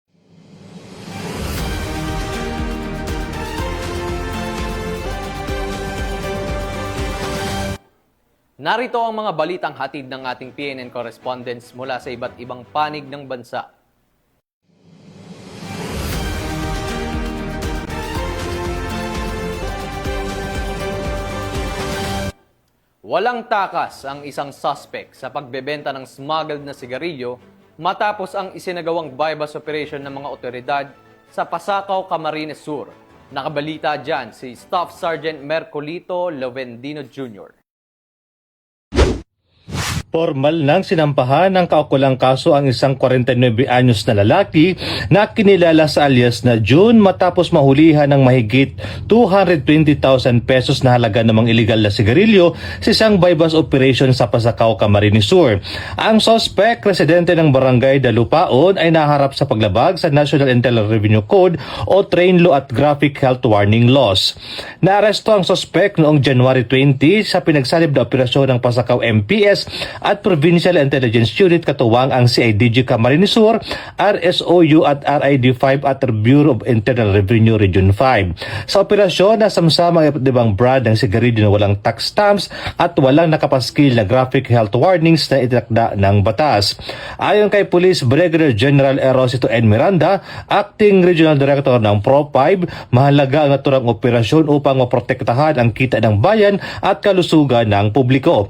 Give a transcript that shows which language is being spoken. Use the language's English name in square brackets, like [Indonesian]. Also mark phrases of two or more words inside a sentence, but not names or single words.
[Filipino] Narito ang mga balitang hatid ng ating PNN correspondents mula sa iba't ibang panig ng bansa. Walang takas ang isang suspect sa pagbebenta ng smuggled na sigarilyo matapos ang isinagawang [English] bypass operation [Filipino] ng mga otoridad sa Pasakaw, Camarines Sur. Nakabalita dyan si Staff Sergeant Mercolito Lovendino Jr. Formal nang sinampahan ng kaukulang kaso ang isang 49 anyos na lalaki na kinilala sa alias na June matapos mahulihan ng mahigit 220,000 pesos na halaga ng mga iligal na sigarilyo sa isang [English] bypass operation [Filipino] sa Pasakaw, Camarines Sur. Ang suspect, residente ng barangay Dalupaon, ay naharap sa paglabag sa National Internal Revenue Code o Train Law at Graphic Health Warning Laws. Naaresto ang suspect noong January 20 sa pinagsanib na operasyon ng Pasakaw MPS at Provincial Intelligence Unit katuwang ang CIDG Camarines Sur, RSOU at RID5 at Bureau of Internal Revenue Region 5. Sa operasyon, nasamsama ang ibang brand ng sigarilyo na walang [English] tax stamps [Filipino] at walang nakapaskil na [English] graphic health warnings [Filipino] na itinakda ng batas. Ayon kay Police Brigadier General Erosito N. Miranda, [English] Acting Regional Director [Filipino] ng Pro5, mahalaga ang naturang operasyon upang maprotektahan ang kita ng bayan at kalusugan ng publiko.